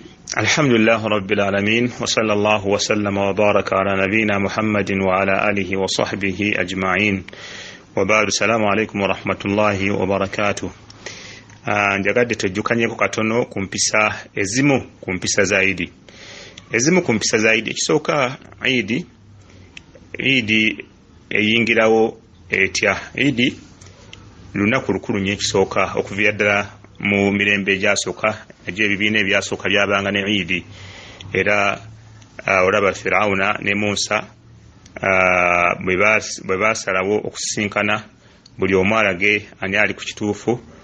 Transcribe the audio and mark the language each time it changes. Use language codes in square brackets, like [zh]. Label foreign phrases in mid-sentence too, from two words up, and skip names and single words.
[ar] الحمد لله رب العالمين وصلى الله وسلم وبارك على نبينا محمد وعلى آله وصحبه أجمعين وبعد السلام عليكم ورحمة الله وبركاته. [lg] njagadde tujjukanyeko katono ku mpisa ezimu ku mpisa zaidi ekisooka idi eyingirawo etya idi lunaku lukulu nnyo ekisooka okuviira ddala mu mirembe egyasooka egyo ebibiina ebyasooka byabanga ne idi era olaba Firawuna ne Musa bwe basalawo okusisinkana buli omu alage ani ali ku kituufu.